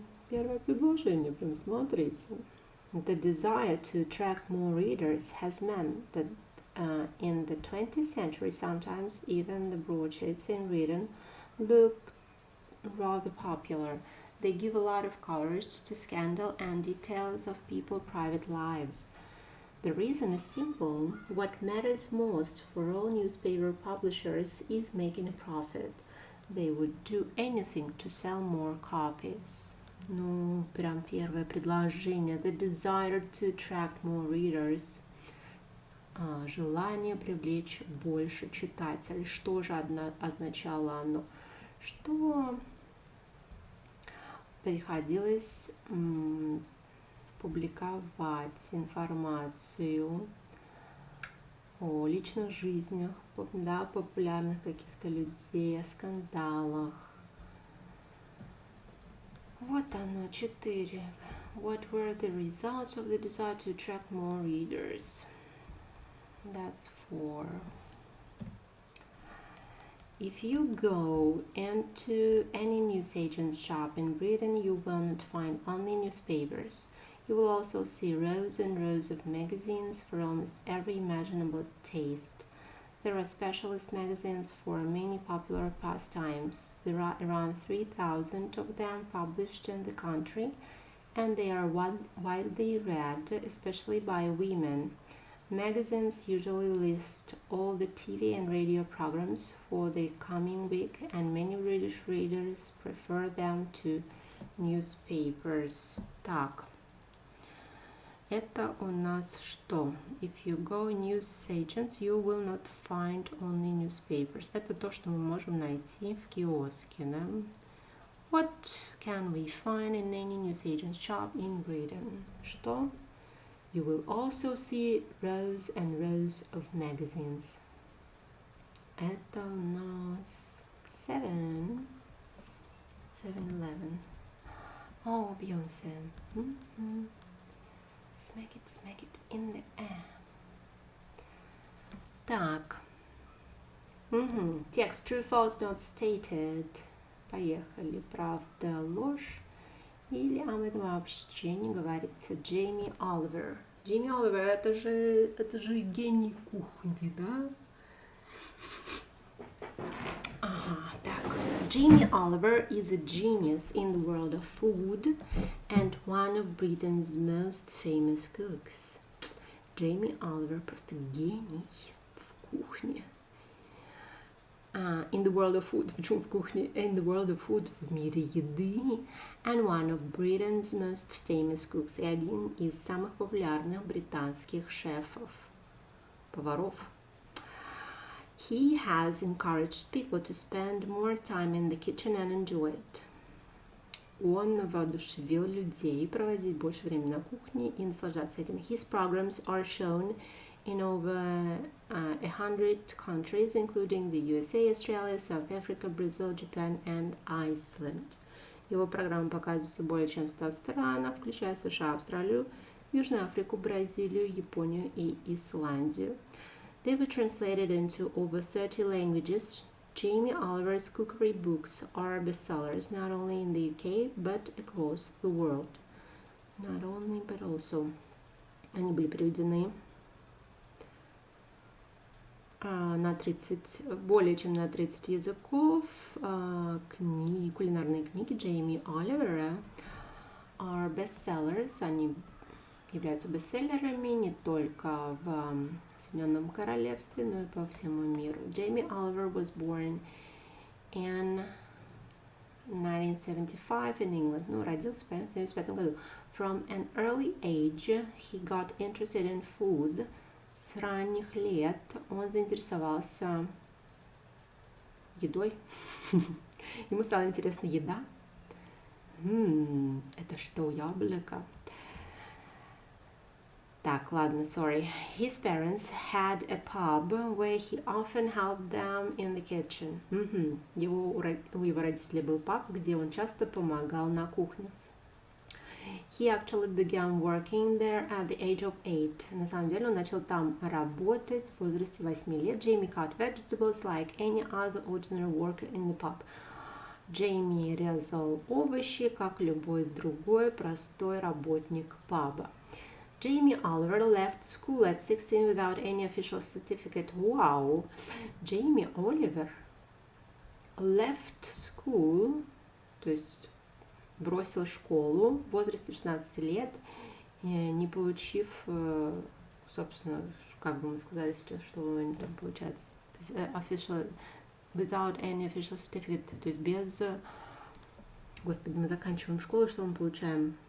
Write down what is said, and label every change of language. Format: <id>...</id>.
<ru>Первое предложение, прям смотрите.</ru> <en>The desire to attract more readers has meant that in the 20th century, sometimes even the broadsheets in Britain look rather popular. They give a lot of coverage to scandal and details of people's private lives. The reason is simple. What matters most for all newspaper publishers is making a profit. They would do anything to sell more copies.</en> <ru>Ну, прям первое предложение.</ru> <en>The desire to attract more readers.</en> <ru>Желание привлечь больше читателей. Что же означало оно? Что приходилось публиковать информацию о личных жизнях, да, популярных каких-то людей, о скандалах. Вот оно, 4.</ru> <en>What were the results of the desire to attract more readers? That's 4. If you go into any newsagent's shop in Britain, you will not find only newspapers. You will also see rows and rows of magazines for almost every imaginable taste. There are specialist magazines for many popular pastimes. There are around 3,000 of them published in the country, and they are widely read, especially by women. Magazines usually list all the TV and radio programs for the coming week, and many British readers prefer them to newspapers.</en> <ru>Так, это у нас что?</ru> <en>If you go newsagents, you will not find only newspapers.</en> <ru>Это то, что мы можем найти в киоске, да?</ru> <en>What can we find in any newsagent's shop in Britain?</en> <ru>Что?</ru> <en>You will also see rows and rows of magazines.</en> <ru>Это у нас 7. 7-Eleven. Oh, Beyonce.</ru> <en>Smack it in the air.</en> <ru>Так. Текст true, false, not stated. Поехали. Правда, ложь. Или об этом вообще не говорится. Джейми Оливер. Джейми Оливер, это же гений кухни, да? Ага, так.</ru> <en>Jamie Oliver is a genius in the world of food and one of Britain's most famous cooks.</en> <ru>Jamie Oliver просто гений в кухне.</ru> <en>In the world of food,</en> <ru>почему в кухне?</ru> <en>In the world of food,</en> <ru>в мире еды.</ru> <en>And one of Britain's most famous cooks.</en> <ru>И один из самых популярных британских шефов, поваров.</ru> <en>He has encouraged people to spend more time in the kitchen and enjoy it.</en> <ru>Он воодушевил людей проводить больше времени на кухне и наслаждаться этим.</ru> <en>His programs are shown in over 100 countries, including the USA, Australia, South Africa, Brazil, Japan, and Iceland.</en> <ru>Его программы показываются более чем в 100 странах, включая США, Австралию, Южную Африку, Бразилию, Японию и Исландию.</ru> <en>They were translated into over 30 languages. Jamie Oliver's cookery books are bestsellers not only in the UK, but across the world. Not only, but also.</en> <ru>Они были переведены на 30, более чем на 30 языков. Кулинарные книги Джейми Оливера</ru> <en>are bestsellers.</en> <ru>Они являются бестселлерами не только в Соединенном Королевстве, но и по всему миру.</ru> <en>Jamie Oliver was born in 1975 in England.</en> <ru>Ну, родился в 1975 году.</ru> <en>From an early age, he got interested in food.</en> <ru>С ранних лет он заинтересовался едой. Ему стала интересна еда. Это что, яблоко? Так, ладно, sorry.</ru> <en>His parents had a pub where he often helped them in the kitchen.</en> <ru>У его родителей был паб, где он часто помогал на кухне.</ru> <en>He actually began working there at the age of 8.</en> <ru>На самом деле он начал там работать в возрасте 8 лет.</ru> <en>Jamie cut vegetables like any other ordinary worker in the pub.</en> <ru>Джейми резал овощи, как любой другой простой работник паба.</ru> <en>Jamie Oliver left school at 16 without any official certificate. Wow! Jamie Oliver left school,</en> <ru>то есть бросил школу в возрасте 16 лет, не получив, собственно, как бы мы сказали сейчас, что у него там получается,</ru> <en>official, without any official certificate,</en> <ru>то есть без, господи, мы заканчиваем школу, что мы получаем?</ru>